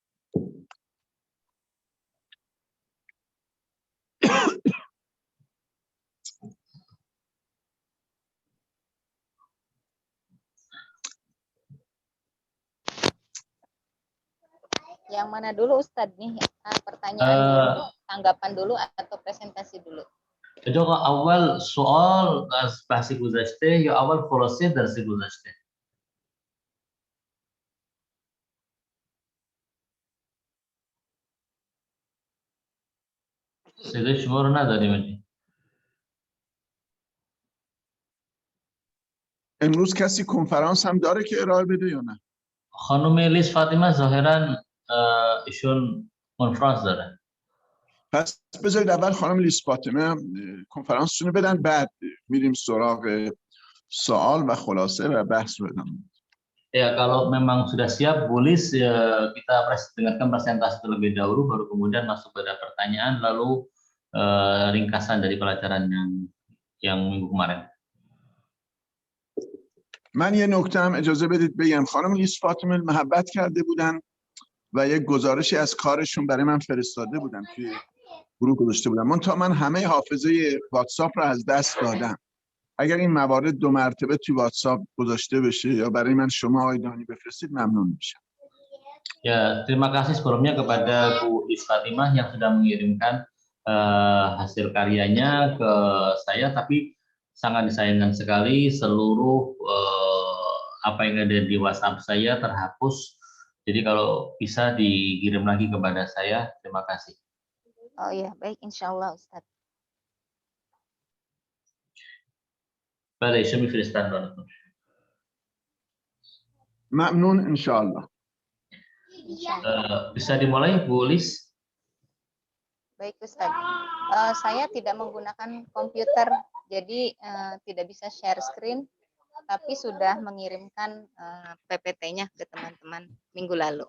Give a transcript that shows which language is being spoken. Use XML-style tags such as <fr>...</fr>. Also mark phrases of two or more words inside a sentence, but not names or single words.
<id>Yang mana dulu Ustadz nih? Pertanyaan dulu, tanggapan dulu atau presentasi dulu?</id> <fa>جو اول سوال بحثی گذشته یا اول خلاصه درس گذشته صدای شما رو نداریم. امروز کسی کنفرانس هم داره که ارائه بده یا نه؟ خانم لیس فاطمه ظاهرا ایشون کنفرانس داره. پس بذارید اول خانم لیس فاطمه کنفرانسشون رو بدن، بعد میریم سراغ سوال و خلاصه و بحث رو بدن.</fa> <id>Ya, kalau memang sudah siap, Bulis, kita dengarkan presentasi terlebih dahulu, baru kemudian masuk pada pertanyaan, lalu ringkasan dari pelajaran yang minggu kemarin.</id> <fa>من یه نکته هم اجازه بدید بگم. خانم لیس فاطمه محبت کرده بودن و یک گزارشی از کارشون برای من فرستاده بودن، توی گروه گذاشته بودن. من همه حافظه واتساپ رو از دست دادم. اگر این موارد 2 مرتبه توی واتساپ گذاشته بشه یا برای من شما آیدانی بفرستید ممنون میشم.</fa> <id>Ya, terima kasih sebelumnya kepada Bu Lis Fatimah yang sudah mengirimkan hasil karyanya ke saya, tapi sangat disayangkan sekali seluruh apa yang ada di WhatsApp saya terhapus. Jadi kalau bisa dikirim lagi kepada saya, terima kasih. Oh iya, baik,</id> <ar>insya Allah</ar> <id>Ustadz. Baik, saya میفرستم.</id> <fa>ممنون انشاءالله.</fa> <id>Bisa dimulai, Bu Lis? Baik Ustadz, saya tidak menggunakan komputer, jadi tidak bisa share screen, tapi sudah mengirimkan PPT-nya ke teman-teman minggu lalu.</id>